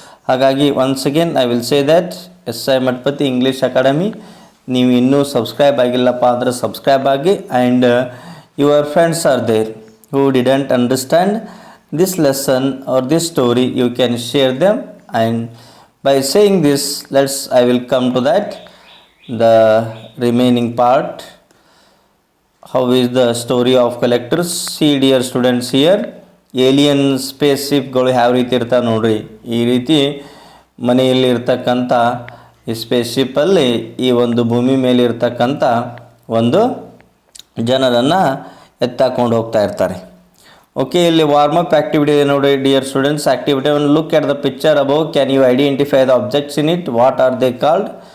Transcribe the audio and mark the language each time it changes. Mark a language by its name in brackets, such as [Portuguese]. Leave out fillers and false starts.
[Kannada] ಹಾಗಾಗಿ [English] once again I will say that [Kannada] SI Mathapati English academy, ನೀವು ಇನ್ನೂ ಸಬ್ಸ್ಕ್ರೈಬ್ ಆಗಿಲ್ಲಪ್ಪ ಅಂದರೆ ಸಬ್ಸ್ಕ್ರೈಬ್ ಆಗಿ. [English] And your friends are there who didn't understand this lesson or this story, you can share them. And by saying this, I will come to that, the remaining part. How is the story of collectors? See dear students, here alien spaceshipಗಳು [Kannada] ಯಾವ ರೀತಿ ಇರ್ತಾವೆ ನೋಡ್ರಿ. ಈ ರೀತಿ ಮನೆಯಲ್ಲಿ ಇರ್ತಕ್ಕಂಥ ಈ ಸ್ಪೇಸ್ಶಿಪ್ಪಲ್ಲಿ ಈ ಒಂದು ಭೂಮಿ ಮೇಲೆ ಇರ್ತಕ್ಕಂಥ ಒಂದು ಜನರನ್ನು ಎತ್ತಾಕೊಂಡು ಹೋಗ್ತಾ ಇರ್ತಾರೆ. [English] Okay, ಇಲ್ಲಿ warm up activity ಇದೆ ನೋಡಿ dear students. Activity one, look at the picture above, can you identify the objects in it, what are they called?